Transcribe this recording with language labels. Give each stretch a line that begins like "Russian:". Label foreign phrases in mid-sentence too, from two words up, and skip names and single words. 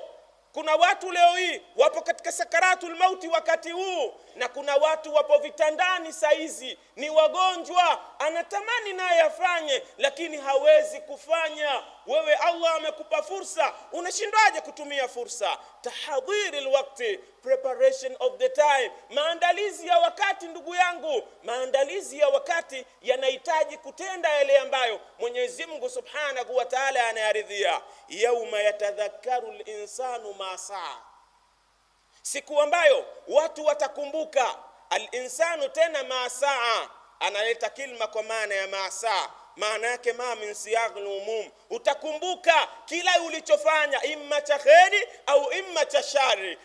Swahili: Kuna watu leo hii wapo katika
Arabic: سكرات الموت
Swahili: wakati huu, na kuna watu wapo vitandani saizi ni wagonjwa, anatamani naye afanye lakini hawezi kufanya. Wewe Allah amekupa fursa, unashindwaje kutumia fursa?
Arabic: تحضير الوقت,
English: preparation of the time,
Swahili: maandalizi ya wakati. Ndugu yangu, maandalizi ya wakati yanahitaji kutenda yale ambayo Mwenyezi Mungu
Arabic: سبحانه وتعالى
Swahili: anayaridhia.
Arabic: يوم يتذكر الإنسان ما سعى,
Swahili: siku ambayo watu watakumbuka al-insanu. Tena
Arabic: ما سعى
Swahili: analeta kilma kwa maana ya
Arabic: ما سعى,
Swahili: maana yake
Arabic: ما من صيغ العموم.
Swahili: Utakumbuka kila ulichofanya, imma cha kheri au imma cha shari.